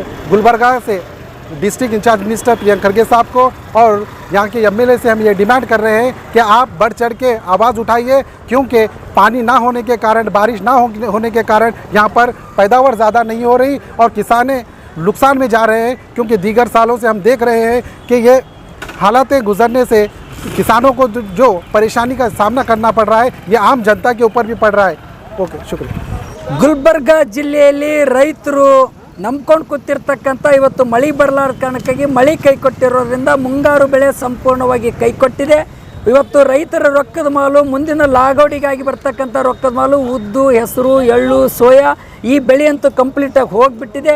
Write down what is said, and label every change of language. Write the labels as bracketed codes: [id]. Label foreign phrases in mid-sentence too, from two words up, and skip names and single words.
[hi] गुलबर्गा से [en] district incharge minister [hi] प्रियंक खड़गे साहब को और यहाँ के एमएलए से हम ये डिमांड कर रहे हैं कि आप बढ़ चढ़ के आवाज़ उठाइए, क्योंकि पानी ना होने के कारण, बारिश ना होने के कारण यहाँ पर पैदावार ज़्यादा नहीं हो रही और किसाने नुकसान में जा रहे हैं, क्योंकि दीगर सालों से हम देख रहे हैं कि ये हालातें गुजरने से किसानों को जो परेशानी का सामना करना पड़ रहा है ये आम जनता के ऊपर भी पड़ रहा है। ओके, शुक्रिया। [kn] ಗುಲ್ಬರ್ಗ ಜಿಲ್ಲೆಯಲ್ಲಿ ರೈತರು ನಂಬ್ಕೊಂಡು ಕೂತಿರ್ತಕ್ಕಂಥ ಇವತ್ತು ಮಳೆ ಬರಲಾರ ಕಾರಣಕ್ಕಾಗಿ ಮಳೆ ಕೈ ಕೊಟ್ಟಿರೋದ್ರಿಂದ ಮುಂಗಾರು ಬೆಳೆ ಸಂಪೂರ್ಣವಾಗಿ ಕೈ ಕೊಟ್ಟಿದೆ. ಇವತ್ತು ರೈತರ ರೊಕ್ಕದ ಮಾಲು, ಮುಂದಿನ ಲಾಗವಡಿಗಾಗಿ ಬರ್ತಕ್ಕಂಥ ರೊಕ್ಕದ ಮಾಲು ಉದ್ದು, ಹೆಸರು, ಎಳ್ಳು, ಸೋಯಾ ಈ ಬೆಳೆಯಂತೂ ಕಂಪ್ಲೀಟಾಗಿ ಹೋಗಿಬಿಟ್ಟಿದೆ.